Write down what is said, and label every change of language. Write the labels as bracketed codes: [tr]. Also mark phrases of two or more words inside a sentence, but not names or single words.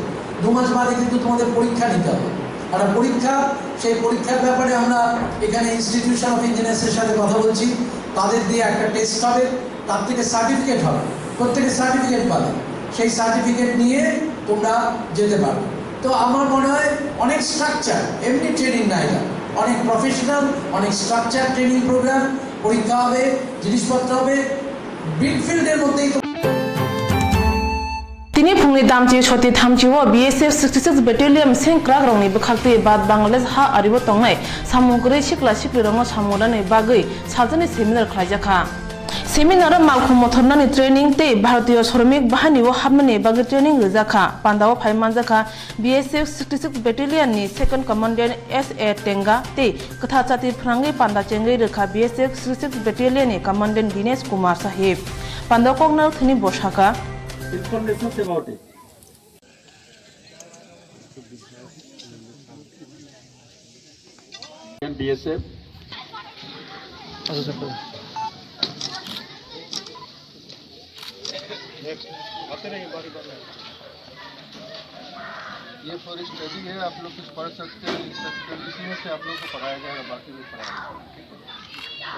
[bn] 2 মাস বাদে কিন্তু তোমাদের পরীক্ষা নিতে হবে, একটা পরীক্ষা, সেই পরীক্ষার ব্যাপারে আমরা এখানে ইনস্টিটিউশন অফ ইঞ্জিনিয়ার্সের সাথে কথা বলছি, তাদের দিয়ে একটা টেস্ট হবে, তার থেকে সার্টিফিকেট হবে, প্রত্যেকে সার্টিফিকেট পাবে, সেই সার্টিফিকেট নিয়ে তোমরা যেতে পারো। তো আমার মনে হয় অনেক স্ট্রাকচার, এমনি ট্রেনিং না, এটা অনেক প্রফেশনাল, অনেক [en] structure training program, [bn] পরীক্ষা হবে, জিনিসপত্র হবে, [en] brick fieldের [bn] মধ্যেই। [trp] তিনি फुंनि दामची सती थामचिओ BSF 66 Battalion सेंक्राग रंगनि बखाक्ति बाद बांग्लादेश हा आरिबो तंनाय सामुग्री सिक्ला सिक्ली रंग सामुलानि बागै साजनि सेमिनार खालायजाखा। सेमिनार मालखौ मथरनानि ट्रेनिंग ते भारतीय श्रमिक बाहिनीआव हाबनायनि बागै ट्रेनिं होजाखा। पान्दाव फायमानजाखा BSF 66 Battalion नि [en] second commandant [trp] SA टेंगा ते कथाचाति फ्रांगै पान्दा चेंगै रेखा BSF 66 Battalion नि कमांडेंट दिनेश कुमार साहिब पान्दाव कगनार थनि बसाखा। [en] Information about it. BSF. [hi] ये फॉर स्टडी है, आप लोग कुछ पढ़ सकते हैं, इसी में से आप लोग को पढ़ाया जाएगा, बाकी भी पढ़ाया जाएगा।